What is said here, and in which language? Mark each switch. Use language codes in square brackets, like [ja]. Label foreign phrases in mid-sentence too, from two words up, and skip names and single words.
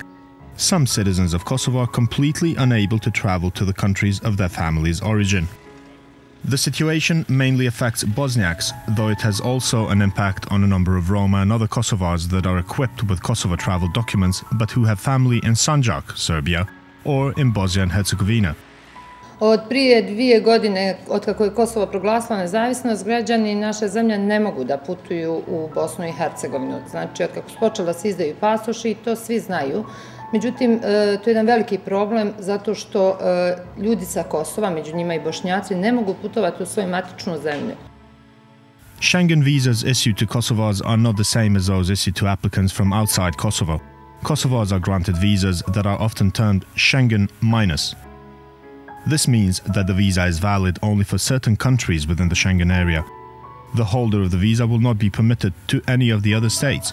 [en] Some citizens of Kosovo are completely unable to travel to the countries of their family's origin. The situation mainly affects Bosniaks, though it has also an impact on a number of Roma and other Kosovars that are equipped with Kosovo travel documents but who have family in Sandžak, Serbia, or in Bosnia and Herzegovina. [bs] Od prije 2 godine, od kako je Kosovo proglasila nezavisnost, građani naše zemlje ne mogu da putuju u Bosnu i Hercegovinu. Znači, od kako su počeli da se izdaju pasoši, to svi znaju. Međutim, to je jedan veliki problem zato što ljudi sa Kosova, među njima i Bošnjaci, ne mogu putovati u svoju matičnu zemlju. [en] Schengen visas issued to Kosovars are not the same as those issued to applicants from outside Kosovo. Kosovars are granted visas that are often termed Schengen minus. This means that the visa is valid only for certain countries within the Schengen area. The holder of the visa will not be permitted to any of the other states.